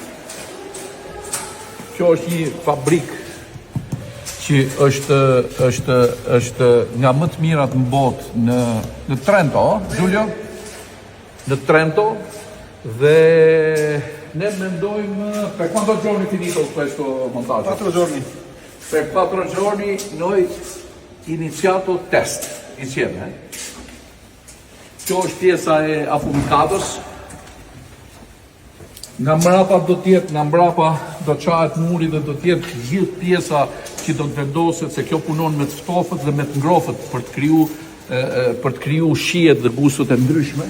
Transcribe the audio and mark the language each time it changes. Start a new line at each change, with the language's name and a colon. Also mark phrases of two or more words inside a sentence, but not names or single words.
Albanian: Kjo është një fabrikë që është nga më të mirat në botë në Trento, Giulio? Në Trento, dhe ne mendojmë
Italian: per quanto giorni finito questo montaggio? 4 giorni. Per 4 giorni noi iniziato test insieme.
Albanian: Kjo është pjesa e afumikatos. Nga mbrapa do qahet muri dhe do tjetë gjithë pjesa që do të vendoset, se kjo punon me të ftofët dhe me të ngrofët për të kriju shijet dhe gustot e ndryshme.